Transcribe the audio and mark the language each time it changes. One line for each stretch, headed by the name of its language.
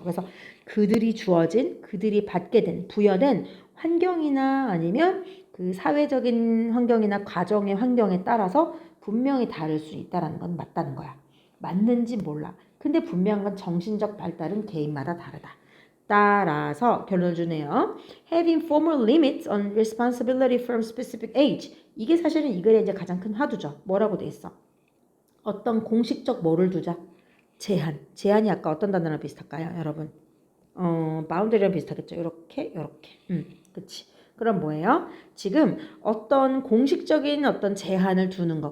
Korean: 그래서 그들이 주어진, 그들이 받게 된, 부여된 환경이나 아니면 그 사회적인 환경이나 가정의 환경에 따라서 분명히 다를 수 있다는 건 맞다는 거야. 맞는지 몰라. 근데 분명한 건 정신적 발달은 개인마다 다르다. 따라서 결론을 주네요.
English: Having formal limits on responsibility from specific age.
Korean: 이게 사실은 이 글의 이제 가장 큰 화두죠. 뭐라고 돼 있어? 어떤 공식적 뭐를 두자? 제한. 제한이 아까 어떤 단어랑 비슷할까요, 여러분? boundary랑 비슷하겠죠. 이렇게. 그치. 그럼 뭐예요? 지금 어떤 공식적인 어떤 제한을 두는 거.